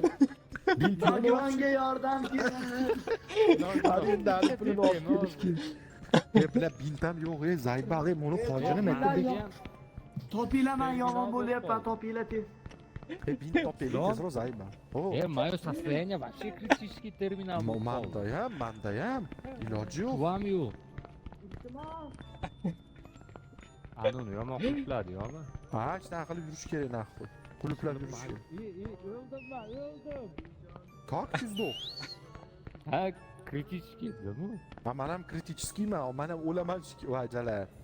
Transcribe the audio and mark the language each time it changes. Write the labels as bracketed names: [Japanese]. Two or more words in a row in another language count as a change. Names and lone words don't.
[Uzbek] Nogironga yordam kerak. Arendani pulini olib kelishgan. Bular bintam yo'q, Zayba, buni hojini maytda. Topinglar, men yomon bo'lyapman, topinglar tez. Bint topaylik tezroq Zayba. [Russian] Moyo состояние вообще критический терминал. [Uzbek] Mandayam. Iloji yo'q. Вам yo'q. Anuni yomon qulpladi, yo'qmi? Ha, shunaqa qilib yurish kerak naqd. Qulplab yurish kerak. O'ldim men, o'ldim. [Russian] Как пиздок? [Uzbek] Ha, критический edimi? Men ham критическийman, men ham o'laman vajalar.